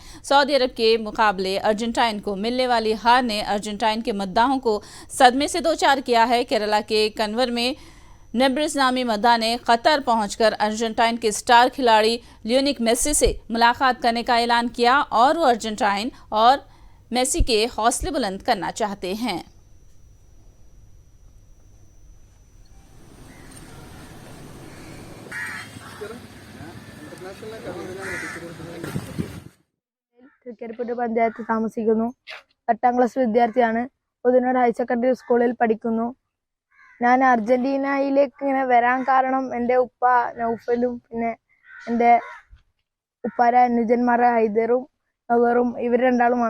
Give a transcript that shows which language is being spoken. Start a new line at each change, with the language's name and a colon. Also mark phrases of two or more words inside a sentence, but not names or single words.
Urdu: سعودی عرب کے مقابلے ارجنٹائن کو ملنے والی ہار نے ارجنٹائن کے مداحوں کو صدمے سے دو چار کیا ہے. کیرلا کے کنور میں نیبرس نامی مداح نے قطر پہنچ کر ارجنٹائن کے اسٹار کھلاڑی لیونک میسی سے ملاقات کرنے کا اعلان کیا اور وہ ارجنٹائن اور میسی کے حوصلے بلند کرنا چاہتے ہیں.
Malayalam: തൃക്കരിപ്പൂർ പഞ്ചായത്ത് താമസിക്കുന്നു. 8ാം ക്ലാസ് വിദ്യാർത്ഥിയാണ്. പുതിനൂർ ഹയർ സെക്കൻഡറി സ്കൂളിൽ പഠിക്കുന്നു. ഞാൻ അർജന്റീനയിലേക്ക് ഇങ്ങനെ വരാൻ കാരണം എൻ്റെ ഉപ്പ നൗഫലും പിന്നെ എൻ്റെ ഉപ്പാര അനുജന്മാരെ ഹൈദറും നവറും ഇവർ രണ്ടാളുമാണ്.